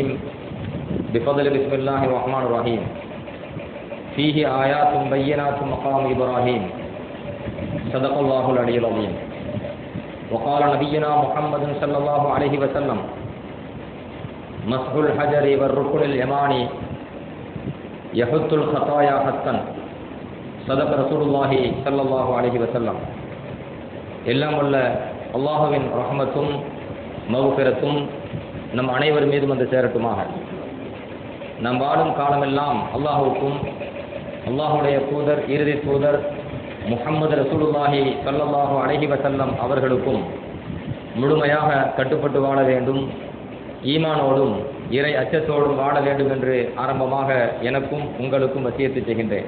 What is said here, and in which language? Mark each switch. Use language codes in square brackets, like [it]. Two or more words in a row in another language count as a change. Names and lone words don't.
[ar] بفضل بسم الله الرحمن الرحيم فيه آيات بينات مقام إبراهيم صدق الله العلي العظيم وقال نبينا محمد صلى الله عليه وسلم مسح الحجر والركن اليماني يحط الخطايا حتى صدق رسول الله صلى الله عليه وسلم [ta] எல்லாம் உள்ள அல்லாஹ்வின் ரஹ்மத்தும் மக்ஃபிரத்தும் நம் அனைவர் மீதும் வந்து சேரட்டுமாக. நாம் வாழும் காலமெல்லாம் அல்லாஹ்வுக்கும் அல்லாஹ்வுடைய தூதர் இறுதி தூதர் முஹம்மது [ar] رسول الله صلى الله عليه وسلم [ta] அவர்களுக்கும் முழுமையாக கட்டுப்பட்டு வாழ வேண்டும், ஈமானோடும் இறை அச்சத்தோடும் வாழ வேண்டும் என்று ஆரம்பமாக எனக்கும் உங்களுக்கும் வசியத்து செய்கின்றேன்.